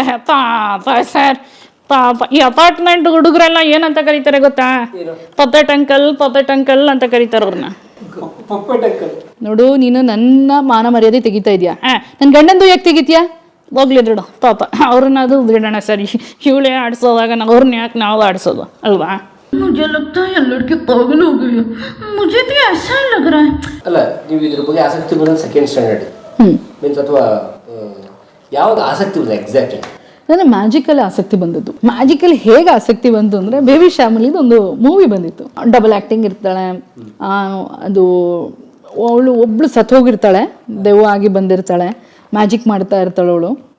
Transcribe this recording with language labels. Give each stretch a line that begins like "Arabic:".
Kannada: ಪಾಪ ಸರ್, ಪಾಪ ಈ ಅಪಾರ್ಟ್ಮೆಂಟ್ ಹುಡುಗರೆಲ್ಲ ಏನಂತ ಕರೀತಾರೆ ಗೊತ್ತಾ? ಪಪೆಟ್ ಅಂಕಲ್ ಅಂತ ಕರೀತಾರೆ ಅವ್ರನ್ನ. ನೋಡು, ನೀನು ನನ್ನ ಮಾನ ಮರ್ಯಾದೆ ತೆಗಿತಾ ಇದೆಯಾ? ನನ್ನ ಗಂಡಂದು ಯಾಕೆ ತೆಗಿತೀಯಾ? ಹೋಗ್ಲಿ ಬಿಡು ಪಾಪ, ಅವ್ರನ್ನ ಅದು ಬಿಡೋಣ ಸರಿ. ಇವಳೇ ಆಡಿಸೋವಾಗ ಅವ್ರನ್ನ ಯಾಕೆ ನಾವು ಆಡಿಸೋದು ಅಲ್ವಾ?
Hindi: मुझे लगता है ये लड़की पागल हो गई है, मुझे भी ऐसा ही लग रहा है.
Kannada: ಅಲ್ಲ, ನೀವು ಇದ್ರ ಬಗ್ಗೆ ಆಸಕ್ತಿ ಬಂದ ಸೆಕೆಂಡ್ ಸ್ಟ್ಯಾಂಡರ್ಡ್ ಮೀನ್ಸ್ ಅಥವಾ ಯಾವಾಗ ಆಸಕ್ತಿ ಬಂದ ಎಕ್ಸಾಕ್ಟ್ಲಿ? ನನಗೆ ಮ್ಯಾಜಿಕಲ್ಲಿ ಆಸಕ್ತಿ ಬಂದದ್ದು. ಮ್ಯಾಜಿಕಲ್ಲಿ ಹೇಗೆ ಆಸಕ್ತಿ ಬಂತು ಅಂದರೆ, ಬೇಬಿ ಶ್ಯಾಮಲಿದು ಒಂದು ಮೂವಿ ಬಂದಿತ್ತು. ಡಬಲ್ ಆ್ಯಕ್ಟಿಂಗ್ ಇರ್ತಾಳೆ, ಅದು ಅವಳು ಒಬ್ಳು ಸತ್ತೋಗಿರ್ತಾಳೆ, ದೆವ್ವ ಆಗಿ ಬಂದಿರ್ತಾಳೆ, ಮ್ಯಾಜಿಕ್ ಮಾಡ್ತಾ ಇರ್ತಾಳೆ ಅವಳು.